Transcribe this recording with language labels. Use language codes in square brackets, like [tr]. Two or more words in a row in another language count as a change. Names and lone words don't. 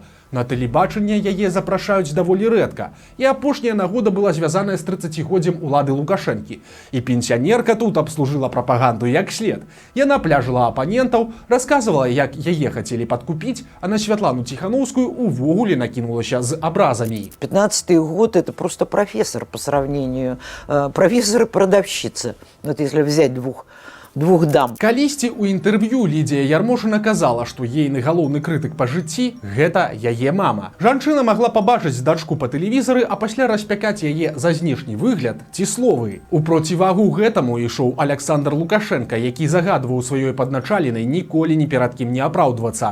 [be] На тэлебачанне яе запрашаюць даволі рэдка, і апошняя нагода была звязаная з 30-годдзем улады Лукашэнкі. І пенсіянерка тут абслужыла прапаганду як след. Яна пляжыла апанентаў, расказвала, як яе хацелі падкупіць, а на Святлану Ціханаўскую увогуле накінулася з абразамі. [ru] 15-й год – это просто профессор по сравнению, профессор и продавщица. Вот если взять двух двух дам. [be] Калісьці ў інтэрв'ю Лідія Ярмошына казала, што ейны галоўны крытык па жыцці – гэта яе мама. Жанчына магла пабачыць дачку па тэлевізары, а пасля распякаць яе за знешні выгляд ці словы. У процівагу гэтаму ішоў Аляксандр Лукашенка, які загадваў сваёй падначаленай ніколі ні перад кім не апраўдвацца.